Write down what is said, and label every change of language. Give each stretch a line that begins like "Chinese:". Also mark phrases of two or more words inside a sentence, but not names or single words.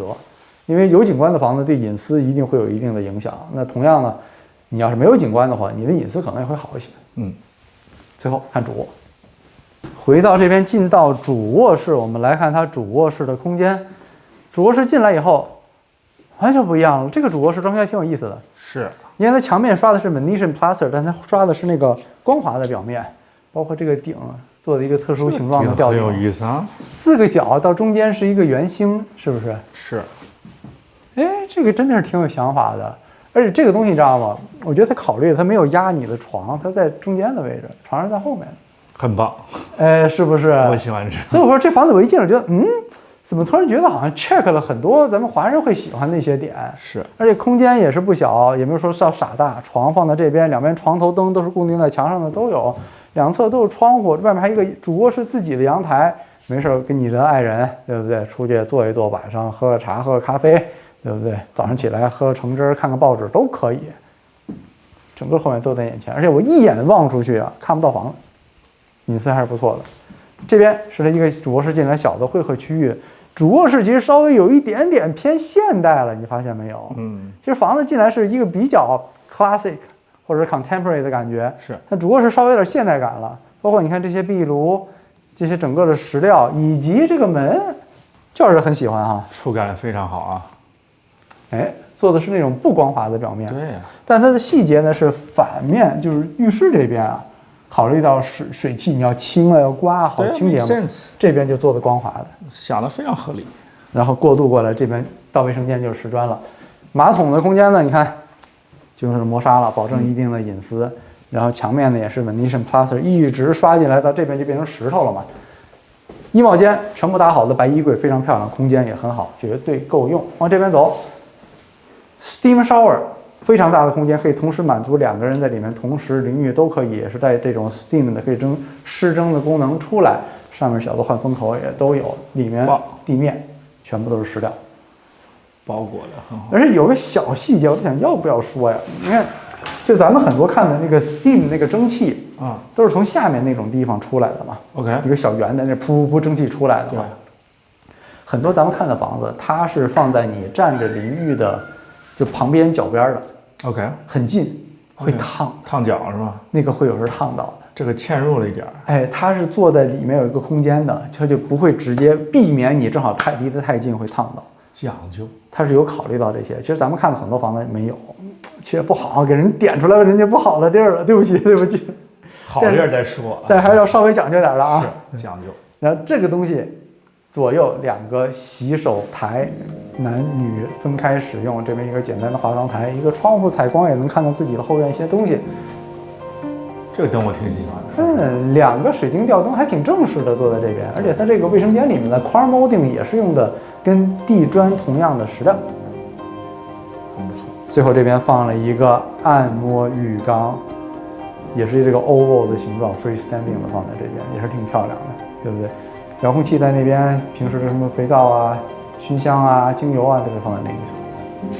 Chinese: 因為有景觀的房子對隱私一定會有一定的影響。那同樣呢，你要是沒有景觀的話，你的隱私可能也會好一些。最後看主臥，回到這邊進到主臥室，我們來看它主臥室的空間。主臥室進來以後，完全不一樣了。這個主臥室裝修還挺有意思的。是，因為它牆面刷的是
English: Venetian plaster，
Chinese: 但它刷的是那個光滑的表面，包括這個頂做的一个特殊形狀的吊頂，很有意思啊。 4個角到中間是一個圓星，是不是？是。哎，這個真的是挺有想法的。而且這個東西你知道嗎？我覺得他考慮了，他沒有壓你的床，他在中間的位置，床是在後面。很棒。哎，是不是？我喜歡這。所以我說這房子我一進來覺得，怎麼突然覺得好像 check 了很多咱們華人會喜歡的一些點。是。而且空間也是不小，也沒有說是要傻大。床放在這邊，兩邊床頭燈都是固定在牆上的都有，兩側都有窗戶，外面還有一個主臥室自己的陽台，沒事跟你的愛人，對不對？出去坐一坐，晚上喝個茶，喝個咖啡，對不對？早上起來喝個橙汁，看個報紙都可以。整個後面都在眼前，而且我一眼望出去啊，看不到房子，隱私還是不錯的。這邊是它一個主臥室進來小的會客區域。主臥室其實稍微有一點點偏現代了，你發現沒有？其實房子進來是一個比較 classic 或者 contemporary 的感覺，是。它主臥室稍微有點現代感了，包括你看這些壁爐，這些整個的石料，以及這個門，就是很喜歡哈，觸感非常好啊。哎，做的是那種不光滑的表面，對呀。但它的細節呢是反面，就是浴室這邊啊。考慮到水汽，你要清了要刮好清潔嘛，這邊就做的光滑的，想得非常合理。然後過渡過來，這邊到衛生間就是石磚了。馬桶的空間呢，你看就是磨砂了，保證一定的隱私。然後牆面呢也是
English: Venetian plaster
Chinese: 一直刷進來，到這邊就變成石頭了嘛。衣帽間全部搭好的白衣櫃非常漂亮，空間也很好，絕對夠用。往這邊走 ，
English: Steam shower。
Chinese: 非常大的空間，可以同時滿足2個人在裡面同時淋浴都可以，也是帶這種 steam 的可以濕蒸的功能出來。上面小的換風口也都有，裡面地面全部都是石料，包裹的很好。而且有個小細節，我想要不要說呀？你看，就咱們很多看的那個 steam 那個蒸汽啊，都是從下面那種地方出來的嘛。OK， 一個小圓的那噗噗蒸汽出來的嘛。很多咱們看的房子，它是放在你站着淋浴的。就旁邊腳邊的 ，OK， 很近，會燙，燙腳是吧？那個會有時候燙到的。這個嵌入了一點。哎，它是坐在裡面有一個空間的，它就不會直接避免你正好離得太近會燙到。講究，它是有考慮到這些。其實咱們看的很多房子沒有，其實不好，給人點出來人家不好的地兒了，對不起，對不起。好地兒再說，但還是要稍微講究點的啊。是講究。然後這個東西，左右2個洗手台。男女分開使用，這邊一個簡單的化妝台，一個窗戶採光也能看到自己的後院一些東西。這個燈我挺喜歡的。 2個水晶吊燈還挺正式的，坐在這邊，而且它這個衛生間裡面的
English: crown molding
Chinese: 也是用的跟地磚同樣的石料，很不錯。最後這邊放了一個按摩浴缸，也是這個 oval 的形狀 freestanding 的放在這邊，也是挺漂亮的，對不對？遙控器在那邊，平時的什麼肥皂啊。熏香啊，精油啊，都是放在那一層，